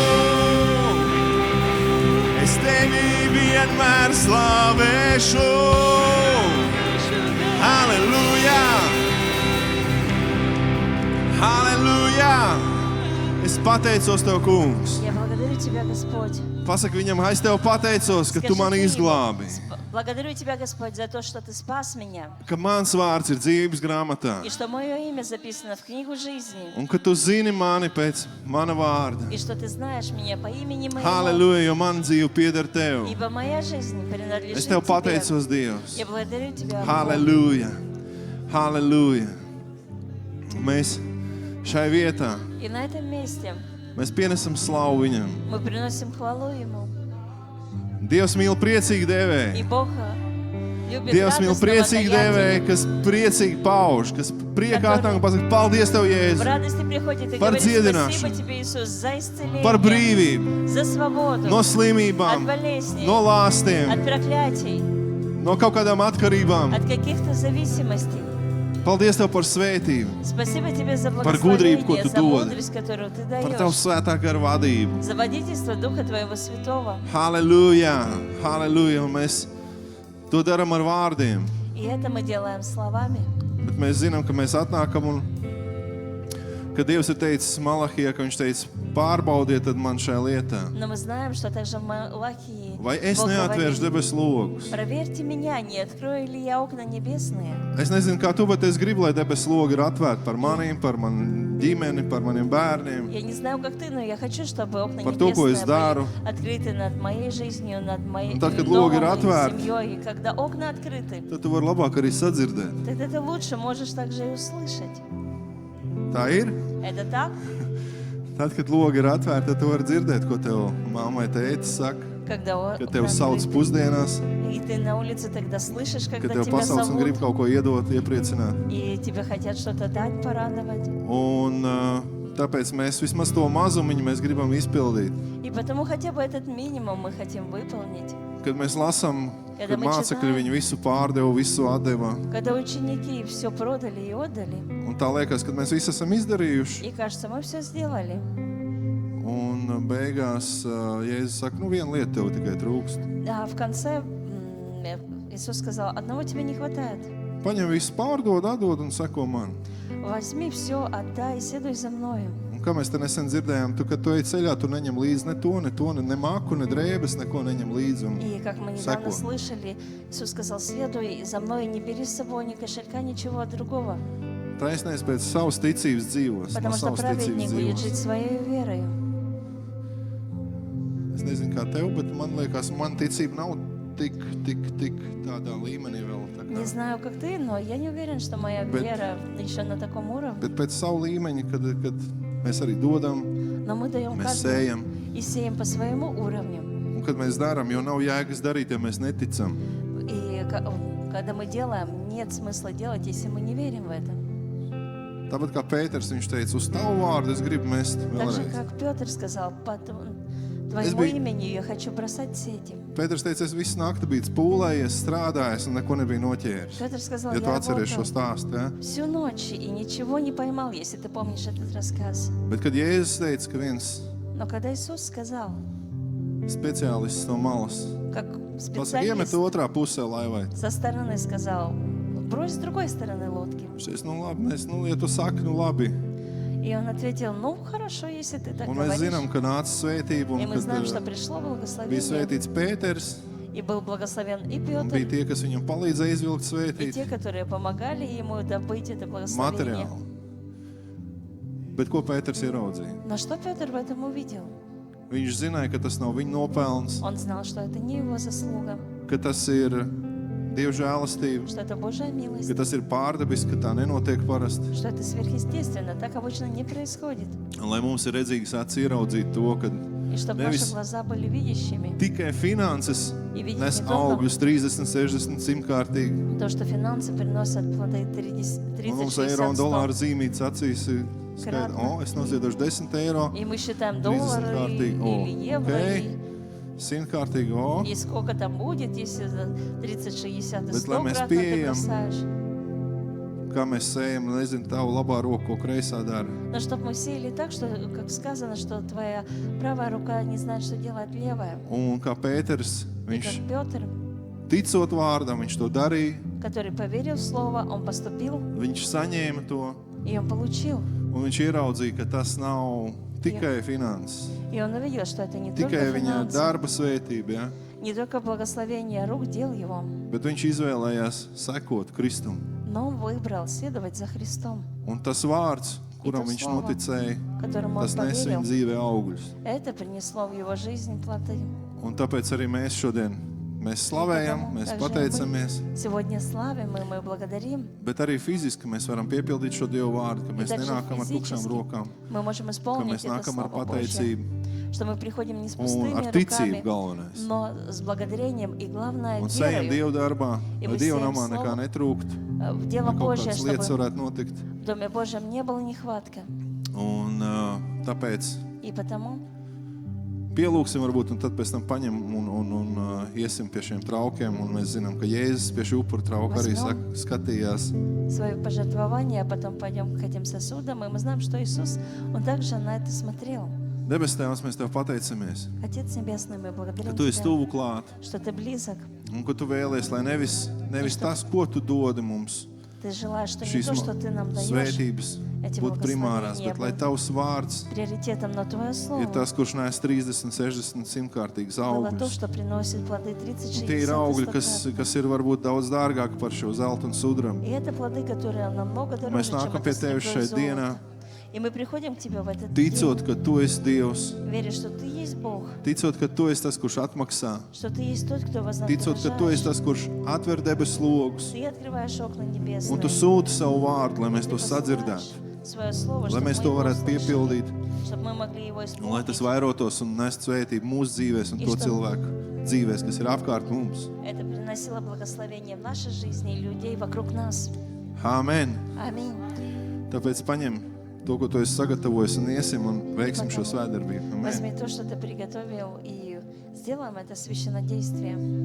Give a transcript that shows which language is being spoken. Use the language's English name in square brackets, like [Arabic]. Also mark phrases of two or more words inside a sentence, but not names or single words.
[Latvian] Es tevi vienmēr slavēšu. Halleluja! Halleluja! Es pateicos Tev, kungs. [Russian] Я благодарю Тебя, Господь. [Latvian] Pasaki viņam, es Tev pateicos, ka Tu mani izglābi. [Russian] Благодарю Тебя, Господь, за то, что Ты спас меня. [Latvian] Ka mans vārds ir dzīves grāmatā. [Russian] И что мое имя записано в книгу жизни. [Latvian] Un ka Tu zini mani pēc mana vārda. [Russian] И что Ты знаешь меня по имени моему. [Latvian] Halleluja, jo man dzīve pieder Tev. [Russian] Ибо моя жизнь принадлежит [Latvian] Es Tev [Russian] Тебе. [Latvian] pateicos, Dievs. [Russian] Я благодарю Тебя. [Latvian] Halleluja! Halleluja! Mēs šai vietā, [Russian] И на этом месте [Latvian] mēs pienesam slavu viņam. [Russian] мы приносим хвалу Ему. [Latvian] Dievs mīl priecīgi devēju. [Russian] И Бог любит [Latvian] Dievs mīl [Russian] радостного [Latvian] priecīgi devēju, [Russian] даятеля. [Latvian] kas priecīgi pauž, kas priekā tam pasaka, paldies Tev, [Russian] В [Latvian] Jēzu, [Russian] радости приходит и [Latvian] Par [Russian] говорит: [Latvian] dziedināšanu. [Russian] спасибо Тебе, Иисус, за исцеление, [Latvian] par brīvību, [Russian] за свободу, [Latvian] no slimībām, [Russian] от болезней, [Latvian] no lāstiem, [Russian] от проклятий, [Latvian] no kaut kādām atkarībām. [Russian] от каких-то зависимостей. [Latvian] Paldies Tev par svētību, [Russian] Спасибо Тебе за [Latvian] Par gudrību, ko [Russian] благословение, [Latvian] Tu [Russian] за [Latvian] dod. [Russian] мудрость, которую Ты [Latvian] par Tavu [Russian] даешь, [Latvian] svētā gara vadību. [Russian] за водительство Духа Твоего Святого. [Latvian] Halleluja! Halleluja! Un mēs to darām ar vārdiem. [Russian] И это мы делаем словами. [Latvian] Bet mēs zinām, ka mēs atnākam un ka Dievs ir teicis Malahijā, ka viņš teica, pārbaudiet tad man šajā lietā. [Russian] Но мы знаем, что также в Малахии [Latvian] Vai es [Russian] Бог [Latvian] neatvēršu [Russian] говорит: [Latvian] debesu logus? [Russian] проверьте меня, не открою ли я окна небесные. [Latvian] Es nezinu, kā tu, bet es gribu, lai debesu logi ir atvērti par maniem, par manu ģimeni, par maniem bērniem. [Russian] Я не знаю, как ты, но я хочу, чтобы окна [Latvian] Par to, ko es [Russian] небесные [Latvian] daru. [Russian] были открыты над моей жизнью, над моей [Latvian] Tad, kad [Russian] домом [Latvian] logi ir [Russian] и [Latvian] atvērti. [Russian] семьей. И когда окна открыты, [Latvian] Tad tu vari labāk arī sadzirdēt. [Russian] тогда ты лучше можешь также и услышать. [Latvian] Tā ir? [Russian] Это так? [Latvian] Tad, kad logi ir atvērti, tad tu vari dzirdēt, ko tev mammai tētis saka, [Russian] Когда [Latvian] kad tev [Russian] окна [Latvian] sauc [Russian] открыты, [Latvian] pusdienās, [Russian] и ты на улице тогда слышишь, [Latvian] kad [Russian] когда [Latvian] tev [Russian] тебя [Latvian] pasauc un grib [Russian] зовут, [Latvian] kaut ko iedot, iepriecināt. [Russian] и тебе хотят что-то дать, порадовать. [Latvian] Un tāpēc mēs vismaz to mazumiņu mēs gribam izpildīt. [Russian] И потому хотя бы этот минимум мы хотим выполнить. [Latvian] Kad mēs lasām, Kad kad mēs mācekļi čitājam. viņu visu pārdeva, visu atdeva. [Russian] Когда ученики все продали и отдали, [Latvian] Un tā liekas, kad mēs visu esam izdarījuši. [Russian] и кажется, мы все сделали. [Latvian] Un beigās Jēzus saka, nu viena lieta tev tikai trūkst. [Russian] А в конце Иисус сказал: одного тебе не хватает. [Latvian] Paņem visu pārdod, atdod un seko man. [Russian] Возьми все, отдай и следуй за мною. [Latvian] Un kā mēs te nesen dzirdējām, kad tu ej ceļā, tu neņem līdzi ne maku, ne drēbes, neko neņem līdzi. Un [Russian] И как мы недавно [Latvian] seko. [Russian] слышали, Иисус сказал: следуй за мной, не бери с собой ни кошелька, ничего другого. [Latvian] Taisnais pēc savas ticības dzīvos. No [Russian] Потому что [Latvian] savas ticības [Russian] праведник будет жить [Latvian] dzīvos. [Russian] своей верою. [Latvian] Es nezinu, kā tev, bet man liekas, man ticība nav tik tādā līmenī vēl. Tā [Russian] Не [Latvian] kā. [Russian] знаю, как ты, но я не уверен, что моя вера еще на таком уровне. [Latvian] Bet pēc savu līmeņa, kad mēs arī dodam, [Russian] Но мы даем [Latvian] mēs [Russian] каждый [Latvian] sējam. [Russian] и сеем по своему уровню. [Latvian] Un kad mēs darām, jo nav jēgas darīt, ja mēs neticam. [Russian] И когда мы делаем, нет смысла делать, если мы не верим в это. [Latvian] Tāpat kā Pēters, viņš teica, uz tavu vārdu es gribu mest [Russian] Так же, [Latvian] vēlreiz. [Russian] как Петр сказал, по [Latvian] Es [Russian] твоему [Latvian] biju- [Russian] имени я хочу бросать сети. [Latvian] Pēters teica, es visu nakti biju pūlējies, strādājis un neko nebiju noķēris. [Russian] Петр сказал, [Latvian] Ja tu [Russian] я [Latvian] atceries šo [Russian] работал [Latvian] stāstu, ja? [Russian] всю ночь и ничего не поймал, если ты помнишь этот рассказ. [Latvian] Bet kad Jēzus teica, ka viens [Russian] Но когда Иисус сказал, [Latvian] speciālists no malas [Russian] как [Latvian] pasaka, iemet [Russian] специалист [Latvian] otrā pusē laivai. [Russian] со стороны сказал, брось с другой стороны лодки. [Latvian] Viņš teica, nu labi, ja tu saki, nu labi. [Russian] И он ответил, ну хорошо, если ты так [Latvian] Un mēs [Russian] говоришь. [Latvian] zinām, ka nāca svētība [Russian] И [Latvian] un [Russian] мы знаем, что [Latvian] kad [Russian] пришло [Latvian] bija [Russian] благословение. [Latvian] svētīts Pēters [Russian] И был благословен и [Latvian] un bija [Russian] Петр, [Latvian] tie, kas viņam palīdzēja izvilkt [Russian] и [Latvian] svētīt [Russian] те, которые помогали ему добыть это благословение. [Latvian] materiālu. Bet ko Pēters ieraudzīja? [Russian] Но что Петр в этом увидел? [Latvian] Viņš zināja, ka tas nav viņa nopelns, [Russian] Он знал, что это не его заслуга, [Latvian] ka tas ir Dieva žēlastība, [Russian] что это Божья [Latvian] ka [Russian] милость, [Latvian] tas ir pārdabiski, ka tā nenotiek parasti. [Russian] что это сверхъестественно, так обычно не происходит. [Latvian] Un lai mums ir redzīgs acis ieraudzīt to, ka [Russian] И чтобы [Latvian] Nevis- [Russian] наши глаза были видящими, [Latvian] tikai finanses [Russian] и видеть [Latvian] nes [Russian] не только [Latvian] augļus 30, 60, 100 kārtīgi. [Russian] то, что финансы приносят плоды 30, [Latvian] Un mums [Russian] 60, [Latvian] eiro un [Russian] 100. [Latvian] dolāru zīmītas acīs ir skaidrs. [Russian] Kratno. [Latvian] Es noziedošu 10 eiro, [Russian] И мы считаем [Latvian] 30 [Russian] доллары [Latvian] kārtīgi. [Russian] или евро, [Latvian] Ok, 100 kārtīgi. [Russian] и сколько там будет, если за 30, 60 и [Latvian] Bet, lai [Russian] 100 [Latvian] mēs [Russian] кратно ты [Latvian] pieejam- [Russian] бросаешь. [Latvian] Kā mēs sējam, nezinu, tavu labā roku, ko kreisā dara. [Russian] Но чтобы мы сеяли так, что, как сказано, что твоя правая рука не знает, что делает левая. [Latvian] Un kā Pēters, [Russian] И [Latvian] viņš [Russian] как Петр, [Latvian] ticot vārdam, viņš to darīja, [Russian] который поверил в Слово, он поступил, [Latvian] viņš saņēma to, [Russian] и он получил. [Latvian] un viņš ieraudzīja, ka tas nav tikai finanses, [Russian] И он увидел, что это не только [Latvian] tikai viņa [Russian] финансы, [Latvian] darba svētība, ja? [Russian] не только благословение рук, дел его, [Latvian] Bet viņš izvēlējās sekot Kristum. [Russian] но он выбрал следовать за Христом, [Latvian] Un tas vārds, kuram to viņš [Russian] slovo, [Latvian] noticēja, [Russian] которому он [Latvian] tas nes viņa [Russian] поверил. [Latvian] dzīvē augļus. [Russian] Это принесло в его жизнь плоды. [Latvian] Un tāpēc arī mēs šodien slavējam, mēs pateicamies, [Russian] Сегодня славим, и мы благодарим. [Latvian] bet arī fiziski mēs varam piepildīt šo Dievu vārdu, ka [Russian] И [Latvian] mēs [Russian] также [Latvian] nenākam ar tukšām [Russian] физически [Latvian] rokām, [Russian] мы можем [Latvian] ka [Russian] исполнить [Latvian] mēs [Russian] это [Latvian] nākam ar [Russian] Слово Божье, [Latvian] pateicību [Russian] что мы приходим не с [Latvian] un [Russian] пустыми [Latvian] ar ticību [Russian] руками, [Latvian] galvenais. [Russian] но с благодарением и, главное, [Latvian] Un sējam [Russian] верою [Latvian] Dievu darbā, [Russian] И [Latvian] lai [Russian] мы [Latvian] Dievu [Russian] сеем [Latvian] namā nekā [Russian] слово. [Latvian] netrūkt, [Russian] В дело [Latvian] lai kaut [Russian] Божье, [Latvian] kādas lietas [Russian] чтобы [Latvian] varētu notikt. [Russian] в Доме Божьем не было нехватка. [Latvian] Un tāpēc [Russian] И потому [Latvian] pielūksim varbūt, un tad pēc tam paņem un iesim pie šiem traukiem, un mēs zinām, ka Jēzus pie šī upura trauka arī [Russian] Возьмем. [Latvian] skatījās. [Russian] свое пожертвование, а потом пойдем к этим сосудам, и мы знаем, что Иисус, Он также на это смотрел. [Latvian] Debes Tēvs, mēs Tev pateicamies, [Russian] Отец Небесный, мы [Latvian] ka [Russian] благодарим [Latvian] Tu esi [Russian] Тебя, [Latvian] tuvu klāt, [Russian] что Ты близок. [Latvian] un ka Tu vēlies, lai nevis tas, ko Tu dodi mums, [Russian] Ты желаешь, что не [Latvian] šīs [Russian] то, что Ты нам даешь, [Latvian] svētības [Russian] эти [Latvian] būtu primārās, [Russian] благословения [Latvian] bet lai [Russian] будут [Latvian] Tavs vārds [Russian] приоритетом, но Твое [Latvian] ir [Russian] Слово [Latvian] tas, kurš nes 30, 60, 100 kārtīgas [Russian] было то, [Latvian] augļus. [Russian] что приносит плоды 30, [Latvian] Un tie [Russian] 60 [Latvian] ir augļi, [Russian] и [Latvian] kas [Russian] 100. [Latvian] ir varbūt daudz dārgāki par šo zeltu un sudrabu. [Russian] И это плоды, которые намного дороже, [Latvian] Mēs [Russian] чем [Latvian] nākam [Russian] это [Latvian] pie Tevis [Russian] серебро и [Latvian] šeit dienā, [Russian] золото. И мы приходим к Тебе в этот [Latvian] ticot, [Russian] день, [Latvian] ka Tu esi Dievs, [Russian] веря, что Ты есть Бог, [Latvian] ticot, ka Tu esi tas, kurš atmaksā, [Russian] что Ты есть тот, кто [Latvian] ticot, ka Tu esi [Russian] вознаграждаешь. [Latvian] tas, kurš atver debesu logus, [Russian] Ты открываешь окна [Latvian] un [Russian] небесные. [Latvian] Tu sūti savu vārdu, lai mēs [Russian] Ты [Latvian] to [Russian] посылаешь [Latvian] sadzirdētu, [Russian] свое слово, [Latvian] lai [Russian] чтобы [Latvian] mēs [Russian] мы [Latvian] to [Russian] его [Latvian] varētu [Russian] услышали, [Latvian] piepildīt, [Russian] чтобы мы могли его [Latvian] un lai tas [Russian] исполнить. [Latvian] vairotos un nest svētību mūsu dzīvēs un to cilvēku dzīvēs, kas ir apkārt mums. [Russian] Это приносило благословение в нашей жизни и людей вокруг нас. [Latvian] Āmen! [Russian] Аминь. [Latvian] Tāpēc paņem to, ko Tu esi sagatavojis, un iesim un veiksim šo svētdarbību. Amen! [Russian] Возьми то, что Ты приготовил, и сделаем это священнодействие.